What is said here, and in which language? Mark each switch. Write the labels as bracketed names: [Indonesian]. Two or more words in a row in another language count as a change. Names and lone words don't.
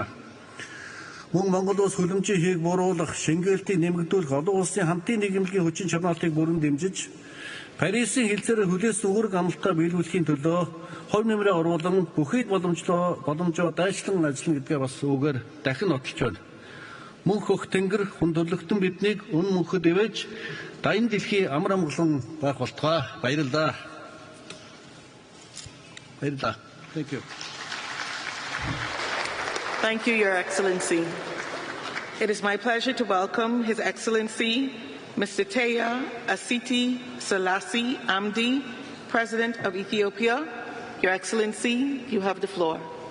[Mongolian] Мөн Монгол улс хөлөмжийн хийг бууруулах, шингээлтийг нэмэгдүүлэх, олон улсын хамтын нийгэмлэгийн хүчин чармаалтыг бүрэн дэмжиж, Парисын хилцээр хүлээс үүрэг амлалтаа биелүүлэхийн төлөө хувь нэмрээ оруулан бүхийд боломжоо дайчлан ажиллана гэдгээ бас үгээр дахин нотолж байна. Мөнх хөх тэнгэр хүн төрлөختөн биднийг үнэн мөнхөд ивэж, дайны дэлхийн амар амгалан байх болтугай. Баярлалаа. Баярлалаа. [English] Thank you. Thank you, Your Excellency. It is my pleasure to welcome His Excellency, Mr. Teya Asiti Selassie Amdi, President of Ethiopia. Your Excellency, you have the floor.